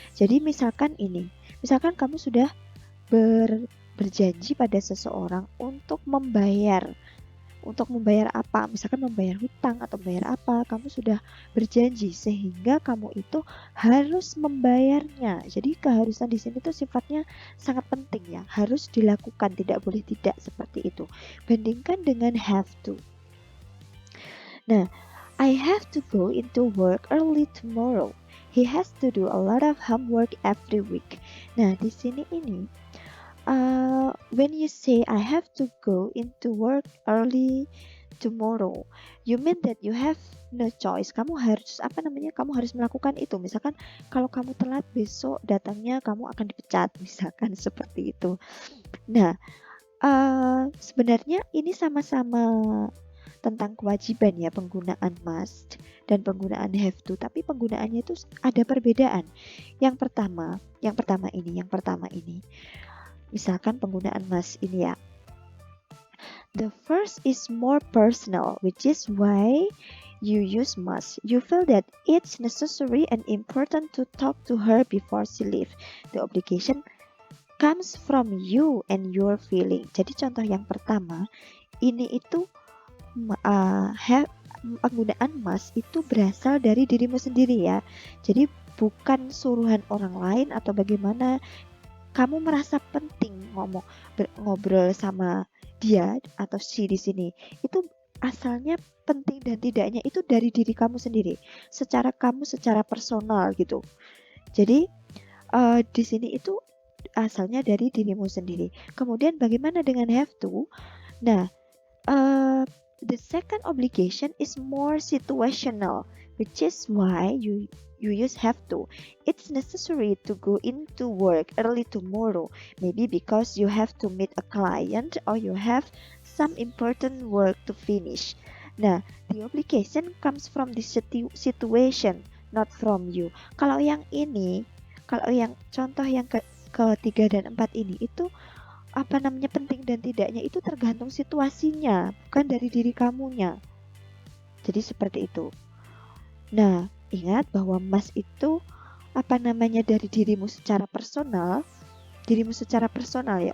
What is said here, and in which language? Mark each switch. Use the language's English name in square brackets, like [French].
[Indonesian] Jadi misalkan kamu sudah berjanji pada seseorang untuk membayar apa, misalkan membayar hutang atau membayar apa, kamu sudah berjanji sehingga kamu itu harus membayarnya. Jadi keharusan di sini tuh sifatnya sangat penting ya, harus dilakukan, tidak boleh tidak seperti itu. Bandingkan dengan have to. [English] Nah, I have to go into work early tomorrow. He has to do a lot of homework every week. Nah, [Indonesian] di sini ini [English] when you say I have to go into work early tomorrow, you mean that you have no choice. [Indonesian] Kamu harus melakukan itu. Misalkan kalau kamu telat besok datangnya kamu akan dipecat, misalkan seperti itu. Nah, sebenarnya ini sama-sama tentang kewajiban ya, penggunaan must dan penggunaan have to, tapi penggunaannya itu ada perbedaan. Yang pertama ini misalkan penggunaan must ini ya. [English] The first is more personal, which is why you use must. You feel that it's necessary and important to talk to her before she leaves. The obligation comes from you and your feeling. [Indonesian] Jadi contoh yang pertama, ini itu penggunaan must itu berasal dari dirimu sendiri ya. Jadi bukan suruhan orang lain atau bagaimana kamu merasa penting ngobrol sama dia atau si di sini. Itu asalnya penting dan tidaknya itu dari diri kamu sendiri, secara personal gitu. Jadi di sini itu asalnya dari dirimu sendiri. Kemudian bagaimana dengan have to? [English] Nah, the second obligation is more situational, which is why you use have to. It's necessary to go into work early tomorrow, maybe because you have to meet a client or you have some important work to finish. Nah, the obligation comes from the situation, not from you. [Indonesian] Kalau yang contoh yang ketiga dan empat ini itu penting dan tidaknya itu tergantung situasinya, bukan dari diri kamunya. Jadi seperti itu. Nah, ingat bahwa must itu dari dirimu secara personal ya.